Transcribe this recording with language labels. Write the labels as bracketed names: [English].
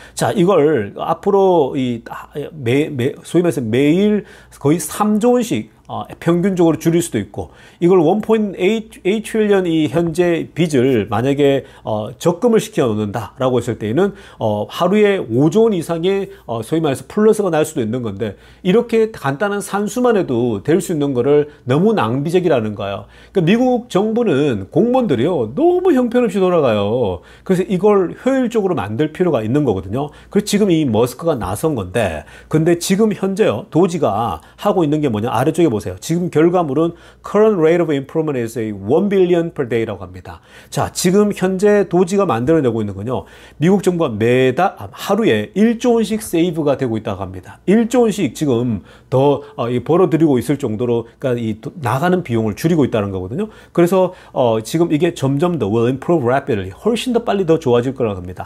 [Korean] 자, 이걸 앞으로 소위 말해서 매일 거의 3조 원씩 평균적으로 줄일 수도 있고, 이걸 1.8 트릴리언 이 현재 빚을 만약에 적금을 시켜 놓는다라고 했을 때에는 하루에 5조 원 이상의 소위 말해서 플러스가 날 수도 있는 건데, 이렇게 간단한 산수만 해도 될 수 있는 거를 너무 낭비적이라는 거예요. 그러니까 미국 정부는 공무원들이요, 너무 형편없이 돌아가요. 그래서 이걸 효율적으로 만들 필요가 있는 거거든요. 그래서 지금 이 머스크가 나선 건데, 근데 지금 현재요, 도지가 하고 있는 게 뭐냐, 아래쪽에 보세요. 지금 결과물은 [English] current rate of improvement is 1 billion per day [Korean] 라고 합니다. 자, 지금 현재 도지가 만들어내고 있는 건요, 미국 정부가 하루에 1조 원씩 세이브가 되고 있다고 합니다. 1조 원씩 지금 더 벌어들이고 있을 정도로, 그러니까 나가는 비용을 줄이고 있다는 거거든요. 그래서 지금 이게 점점 더 [English] will improve rapidly, [Korean] 훨씬 더 빨리 더 좋아질 거라고 합니다.